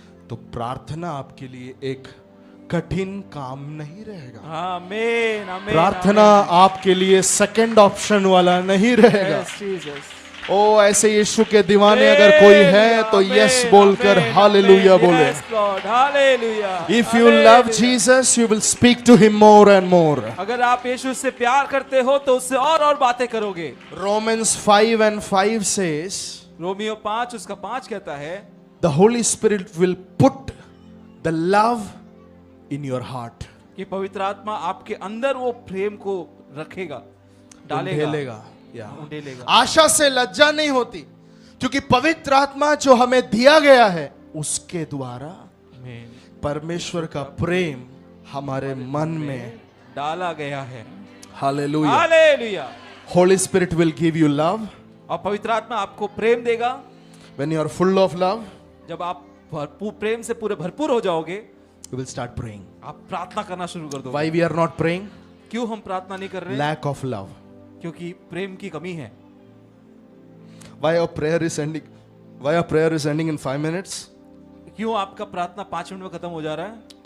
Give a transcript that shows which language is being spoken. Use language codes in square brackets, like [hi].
[hi] तो प्रार्थना आपके लिए एक कठिन काम नहीं रहेगा। आमीन आमीन। प्रार्थना आपके लिए सेकंड ऑप्शन वाला नहीं रहेगा। [en] Yes, Jesus. [hi] ओ ऐसे यीशु के दीवाने अगर कोई है तो यस बोलकर हालेलुया बोले। [en] Yes, Lord. Hallelujah. If you love Jesus, you will speak to him more and more. [hi] अगर आप यीशु से प्यार करते हो तो उससे और बातें करोगे। [en] Romans 5:5 says, [hi] रोमियो 5 उसका 5 कहता है, [en] the Holy Spirit will put the love in your heart. [hi] कि पवित्र आत्मा आपके अंदर वो प्रेम को रखेगा, डालेगा, ढेलेगा, या ढेलेगा। आशा से लज्जा नहीं होती, क्योंकि पवित्र आत्मा जो हमें दिया गया है उसके द्वारा आमीन। परमेश्वर का प्रेम हमारे मन में डाला गया है। Hallelujah. Hallelujah. [en] Holy Spirit will give you love. [hi] और पवित्र आत्मा आपको प्रेम देगा। [en] When you are full of love, [hi] जब आप प्रेम से पूरे भरपूर हो जाओगे, [en] you will start praying. [hi] आप प्रार्थना करना शुरू कर दोगे। [en] Why we are not praying? [hi] क्यों हम प्रार्थना नहीं कर रहे? [en] Lack of love. [hi] क्योंकि प्रेम की कमी है। [en] Why our prayer is ending? Why our prayer is ending in 5 minutes? [hi] क्यों आपका प्रार्थना 5 मिनट में खत्म हो जा रहा है?